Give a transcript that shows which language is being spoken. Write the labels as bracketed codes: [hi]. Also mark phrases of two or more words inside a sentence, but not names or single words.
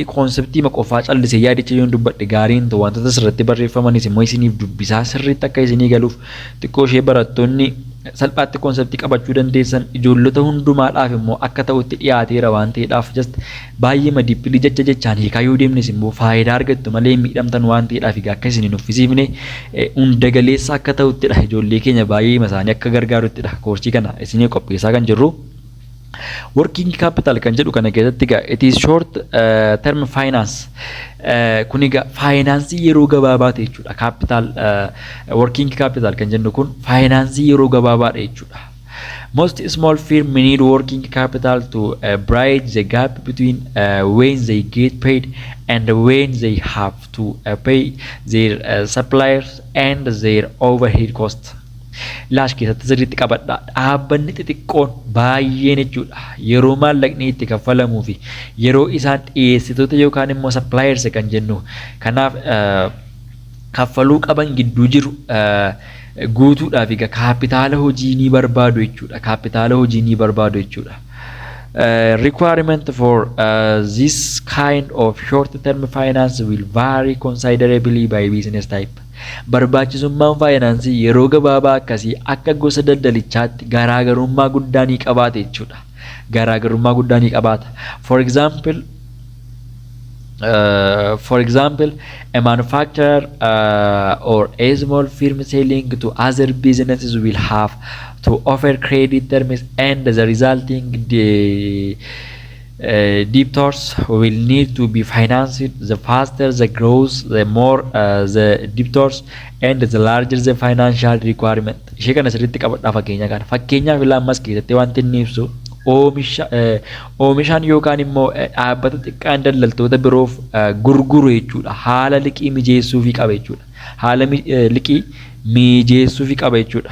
[om] konseptii qofaa callisee yaadicha yoon dubbadhe gaariin ta'u wantoota sirriitti barreeffamanis immoo isiniif dubbisaa sirriitti akka isinii galuuf xiqqoo ishee barattoonni salphaatti konseptii qabachuu dandeessan ijoollota hundumaadhaaf immoo akka ta'utti dhiyaateera waan ta'eedhaaf just baay'ee madiippilii jechaan hiikaa yoo deemnes immoo faayidaa argattu malee miidhamtan waan ta'eedhaaf egaa akka isin hin uffisiifne hunda galeessa akka ta'uttidha. Ijoollee keenya baay'ee isaanii akka gargaaruttidha koorsii kana isinii qopheessaa kan jirru. [en] Working capital [om] kan jedhu kana keessatti egaa [en] it is short term finance. [om] Kun egaa faayinaansii yeroo gabaabaa ta'e jechuudha. [en] Capital working capital [om] kan jennu kun faayinaansii yeroo gabaabaadha jechuudha. [en] Most small firms need working capital to bridge the gap between when they get paid and when they have to pay their suppliers and their overhead costs. [om] Laash keessatti sirriitti qabadhaa. Dhaabbanni xixiqqoon baay'een jechuudha. Yeroo maallaqni itti kaffalamuu fi yeroo isaan dhiyeessitoota yookaan immoo suppliers kan jennu. Kanaaf kaffaluu qaban gidduu jiru guutuudhaaf egaa kaapitaala hojii ni barbaadu jechuudha. Kaapitaala hojii ni barbaadu jechuudha. [en] Requirement for this kind of short-term finance will vary considerably by business type. [om] Barbaachisummaan faayinaansii yeroo gabaabaa akkasii akka gosa daldalichaatti garaagarummaa guddaa ni qabaata jechuudha. Garaagarummaa guddaa ni qabaata. [en] For example, a manufacturer or a small firm selling to other businesses will have to offer credit terms, and the resulting debtors will need to be financed. The faster the growth, the more the debtors, and the larger the financial requirement. [om] Ishee kana sirriitti qabadhaa fakkeenya kana. Fakkeenyaaf ilaa ammas keessatti wanti inni ibsu oomishaan yookaan immoo dhaabbata xiqqaan daldaltoota biroof gurguru jechuudha. Haala liqii mijeessuufii qaba jechuudha. Haala liqii mijeessuufii qaba jechuudha.